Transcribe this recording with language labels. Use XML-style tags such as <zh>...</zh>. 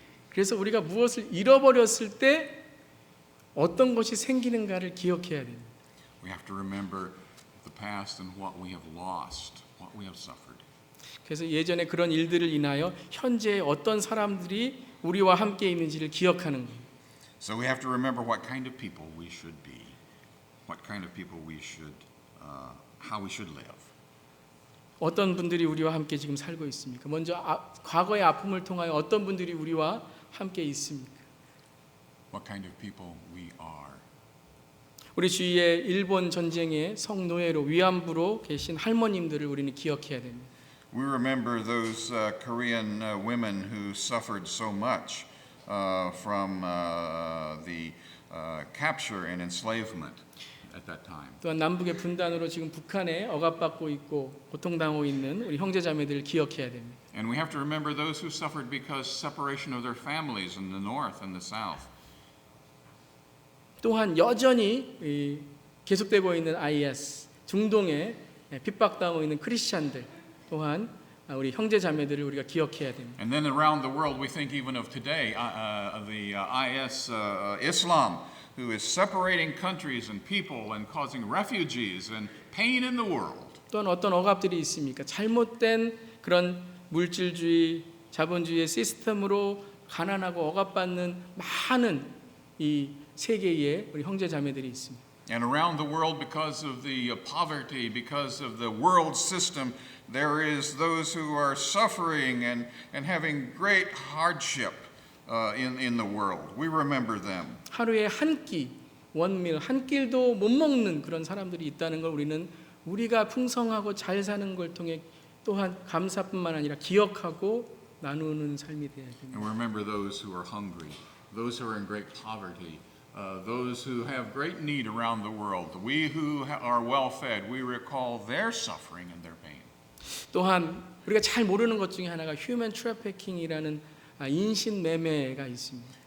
<ko>그래서 우리가 무엇을 잃어버렸을 때 어떤 것이 생기는가를 기억해야 됩니다.</ko> <en>We have to remember the past and what we have lost, what we have suffered.</en> <ko>그래서 예전에 그런 일들을 인하여 현재 어떤 사람들이 우리와 함께 있는지를 기억하는 거예요.</ko> <en>So we have to remember what kind of people we should be, what kind of people we should, how we should live.</en> <ko>어떤 분들이 우리와 함께 지금 살고 있습니까? 먼저 과거의 아픔을 통하여 어떤 분들이 우리와 함께 있습니까?</ko> <en>What kind of people we are.</en> <ko>우리 주위에 일본 전쟁의 성노예로 위안부로 계신 할머님들을 우리는 기억해야 됩니다.</ko> <en>We remember those Korean women who suffered so much from the capture and enslavement At that time.</en> <ko>또한 남북의 분단으로 지금 북한에 억압받고 있고 고통당하고 있는 우리 형제자매들을 기억해야 됩니다.</ko> <en>And we have to remember those who suffered because separation of their families in the north and the south.</en> <ko>또한 여전히 계속되고 있는 IS, 중동에 핍박당하고 있는 크리스찬들 또한 우리 형제자매들을 우리가 기억해야 됩니다.</ko> <en>And then around the world, we think even of today, the IS Islam, who is separating countries and people and causing refugees and pain in the world.</en> <ko>또한 어떤 억압들이 있습니까? 잘못된 그런 물질주의, 자본주의의 시스템으로 가난하고 억압받는 많은 이 세계에 우리 형제자매들이 있습니다.</ko> <en>And around the world, because of the poverty, because of the world system, there is those who are suffering and having great hardship in the world. We remember them.</en> <ko>하루에 한 끼, 원밀, 한 끼도 못 먹는 그런 사람들이 있다는 걸 우리는 우리가 풍성하고 잘 사는 걸 통해 또한 감사뿐만 아니라 기억하고 나누는 삶이 되어야 됩니다.</ko> <en>And we remember those who are hungry, those who are in great poverty, those who have great need around the world. We who are well fed, we recall their suffering and their pain.</en> <ko>또한 우리가 잘 모르는 것 중에 하나가 휴먼 트래피킹이라는 인신 매매가 있습니다.</ko>